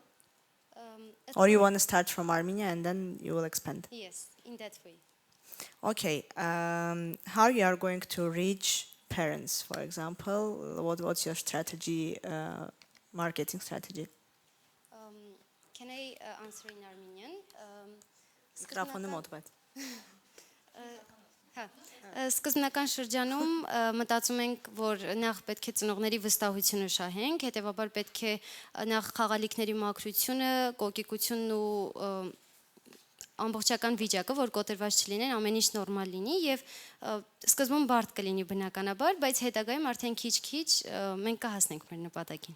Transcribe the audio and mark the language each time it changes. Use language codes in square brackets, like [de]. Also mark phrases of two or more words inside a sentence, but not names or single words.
[en] Or you want to start from Armenia and then you will expand? Yes, in that way. Okay, how you are going to reach parents, for example? What's your strategy, marketing strategy? Can I answer in Armenian? [hy] Միկրոֆոնը մոտ բաց։ Սկզբնական շրջանում մտածում ենք, որ նախ պետք է ծնողների վստահությունը շահենք, հետևաբար պետք է նախ խաղալիքների մաքրությունը, կոկիկությունն ու ամբողջական վիճակը, որ կոտրված չլինեն, ամեն ինչ նորմալ լինի եւ սկզբում բարդ կլինի բնականաբար, բայց հետագայում արդեն քիչ-քիչ մենք կհասնենք մեր նպատակին։